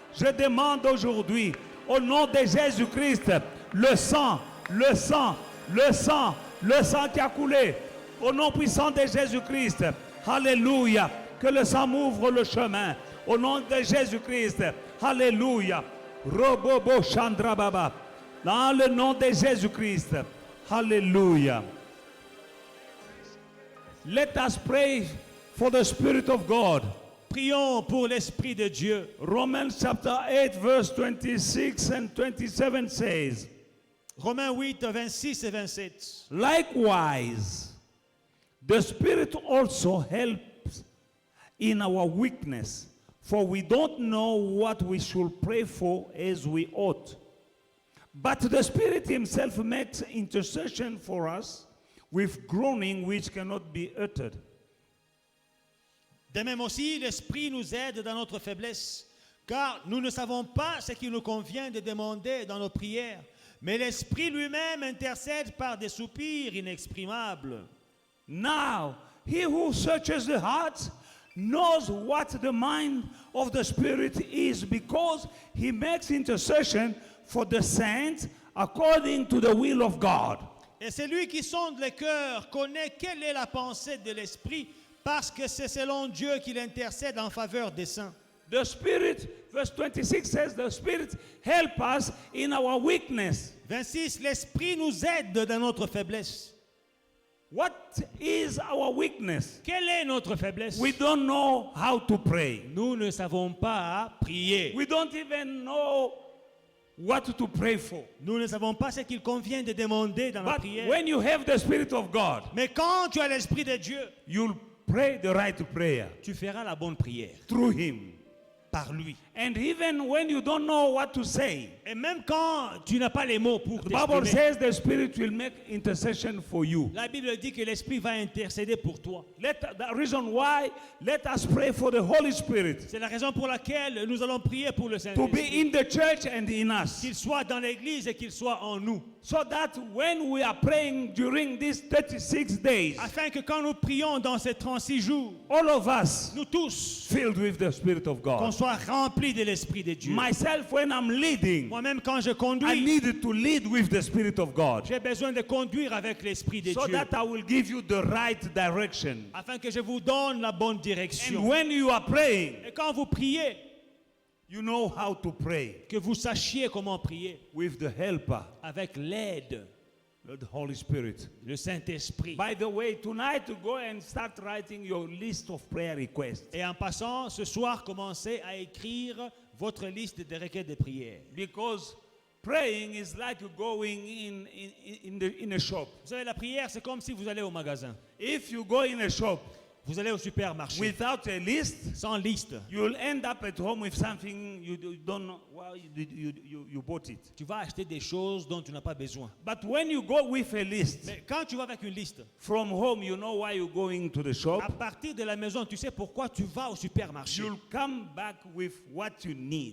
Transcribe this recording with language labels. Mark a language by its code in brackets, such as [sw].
[fr] Je demande aujourd'hui, au nom de Jésus-Christ, le sang, le sang, le sang, le sang qui a coulé. Au nom puissant de Jésus-Christ, alléluia, que le sang m'ouvre le chemin. Au nom de Jésus-Christ, alléluia. Robobo Chandra Baba. Dans le nom de Jésus-Christ, alléluia. [en] Let us pray for the Spirit of God. [fr] Prions pour l'Esprit de Dieu. [en] Romans chapter 8, verse 26 and 27 says, [fr] Romains 8, 26 et 27. [en] likewise, the Spirit also helps in our weakness, for we don't know what we should pray for as we ought. But the Spirit Himself makes intercession for us with groaning which cannot be uttered. [fr] De même aussi, l'Esprit nous aide dans notre faiblesse, car nous ne savons pas ce qu'il nous convient de demander dans nos prières, mais l'Esprit lui-même intercède par des soupirs inexprimables. [en] Now, He who searches the hearts knows what the mind of the Spirit is, because He makes intercession for the saints according to the will of God. [fr] Et celui qui sonde le cœur connaît quelle est la pensée de l'Esprit, parce que c'est selon Dieu qu'il intercède en faveur des saints. [en] The Spirit, verse 26 says, the Spirit help us in our weakness. [fr] 26, l'Esprit nous aide dans notre faiblesse. [en] What is our weakness? [fr] Quelle est notre faiblesse? [en] We don't know how to pray. [fr] Nous ne savons pas prier. [en] We don't even know what to pray for. [fr] Nous ne savons pas ce qu'il convient de demander dans la [en] But [fr] prière. [en] when you have the Spirit of God, [fr] Mais quand tu as l'Esprit de Dieu, [en] you'll pray the right prayer [fr] tu feras la bonne prière [en] through Him. [fr] par lui. [en] And even when you don't know what to say, [fr] Et même quand tu n'as pas les mots pour [en] the Bible [fr] t'exprimer, [en] says the Spirit will make intercession for you. [fr] la Bible dit que l'Esprit va intercéder pour toi. [en] The reason why, let us pray for the Holy Spirit [fr] C'est la raison pour laquelle nous allons prier pour le [en] to [fr] Saint-Esprit. [en] be in the church and in us. [fr] Qu'il soit dans l'Église et qu'il soit en nous. [en] So that when we are praying during these 36 days, [fr] Afin que quand nous prions dans ces 36 jours, [en] all of us [fr] nous tous, [en] filled with the Spirit of [fr] qu'on [en] God. [fr] soit remplis de l'Esprit de Dieu. [en] Myself, when I'm leading, [fr] Moi-même, quand je [en] I [fr] conduis, [en] need to lead with the Spirit of God [fr] j'ai besoin de conduire avec l'Esprit de [en] so [fr] Dieu. [en] that I will give you the right direction. [fr] Afin que je vous donne la bonne [en] And [fr] direction. [en] when you are praying, [fr] Et quand vous priez, [en] you know how to pray [fr] que vous sachiez comment prier. [en] with the helper, [fr] Avec l'aide, [en] the Holy Spirit. [fr] le Saint-Esprit. [en] By the way, tonight go and start writing your list of prayer requests. [fr] Et en passant, ce soir, commencez à écrire votre liste de requêtes de prière. [en] Because praying is like going in a shop. [fr] Vous savez, la prière, c'est comme si vous allez au magasin. [en] If you go in a shop [fr] Vous allez au supermarché [en] without a list, [fr] sans liste. [en] you'll end up at home with something you don't know why you bought it. [fr] Tu vas acheter des choses dont tu n'as pas besoin. [en] But when you go with a list, [fr] Mais quand tu vas avec une liste, [en] from home you know why you're going to the shop. [fr] à partir de la maison, tu sais pourquoi tu vas au supermarché. [en] You'll come back with what you need.